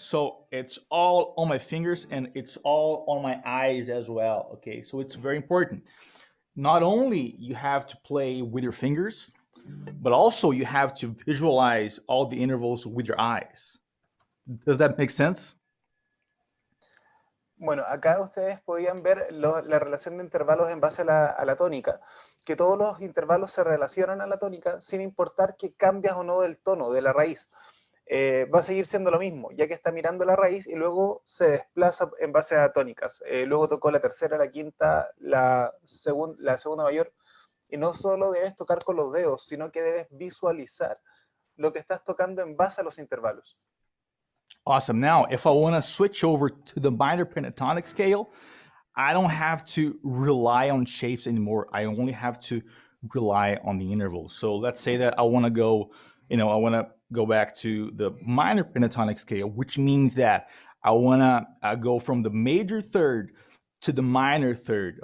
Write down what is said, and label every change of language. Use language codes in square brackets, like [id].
[en] So it's all on my fingers and it's all on my eyes as well, okay? So it's very important. not only you have to play with your fingers, but also you have to visualize all the intervals with your eyes. Does that make sense? [es] Bueno, acá ustedes podían ver la relación de intervalos en base a la tónica, que todos los intervalos se relacionan a la tónica sin importar que cambias o no del tono, de la raíz. Va a seguir siendo lo mismo, ya que está mirando la raíz y luego se desplaza en base a tónicas. Luego tocó la tercera, la quinta, la segunda mayor, y no solo debes tocar con los dedos, sino que debes visualizar lo que estás tocando en base a los intervalos. [en] Awesome. Now, if I want to switch over to the minor pentatonic scale, I don't have to rely on shapes anymore. I only have to rely on the intervals. So let's say that I want to go, I want to go back to the minor pentatonic scale, which means that I want to go from the major third to the minor third.